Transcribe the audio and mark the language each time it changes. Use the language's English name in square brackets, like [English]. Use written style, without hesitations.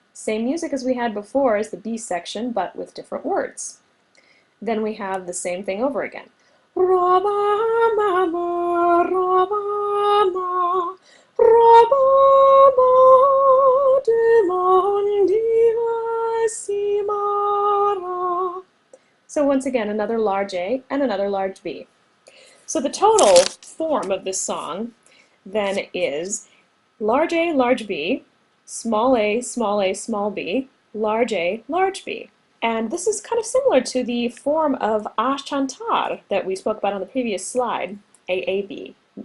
[English] Same music as we had before as the B section, but with different words. Then we have the same thing over again. [French] Robin m'aime, Robin m'aime, Robin m'a demandé si m'aimera. [English] So once again, another large A and another large B. So the total form of this song then is large A, large B, small a, small b, large A, large B. And this is kind of similar to the form of a chantar that we spoke about on the previous slide, AAB.